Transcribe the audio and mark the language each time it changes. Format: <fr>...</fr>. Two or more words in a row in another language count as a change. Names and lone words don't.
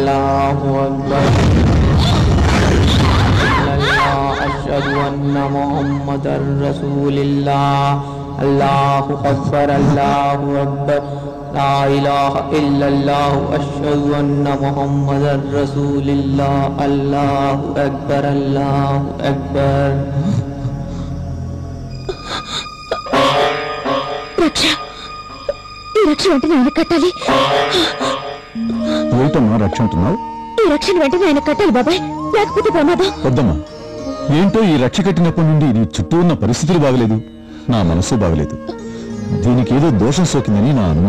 <ar>أشهد أن محمدا رسول الله الله أكبر لا إله إلا الله أشهد أن محمدا رسول الله الله أكبر</ar> <te>రక్ష వెంటనే ఆయన కట్టాలి ఏంటమ్మా రక్ష అంటున్నావు ఈ రక్షణ వెంటనే ఆయన కట్టాలి బాబాయ్ లేకపోతే ప్రమాదం వద్దమ్మా ఏంటో ఈ రక్ష కట్టినప్పటి నుండి నీ చుట్టూ ఉన్న పరిస్థితులు బాగలేదు నా మనసు బాగలేదు దీనికి ఏదో దోషం సోకిందని నా అనుమానం</te>